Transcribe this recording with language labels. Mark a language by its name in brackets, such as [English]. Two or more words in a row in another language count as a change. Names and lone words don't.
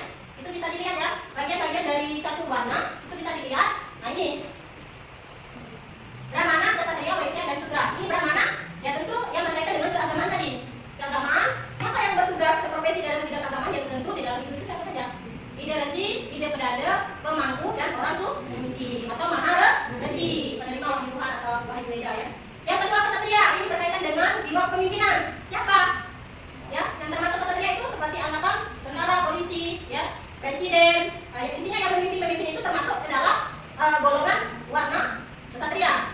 [Indonesian] Itu bisa dilihat ya. Bagian-bagian dari catur warna itu bisa dilihat. Nah ini Brahmana, Ksatria, Waisya dan Sudra. Ini Brahmana ya tentu yang berkaitan dengan keagamaan tadi. Keagamaan, siapa yang bertugas profesi dalam bidang keagamaan ya tentu di dalam hidup itu siapa saja. Ide resi, ide pedada, pemangku dan orang suci atau maharesi, penerima wahyu Tuhan atau wahyu Weda ya. Yang kedua Ksatria, ini berkaitan dengan jiwa kepemimpinan. Siapa? Ya, yang termasuk ksatria itu seperti angkatan, tentara, polisi, ya, presiden. Nah, intinya yang pemimpin itu termasuk ke dalam golongan warna ksatria.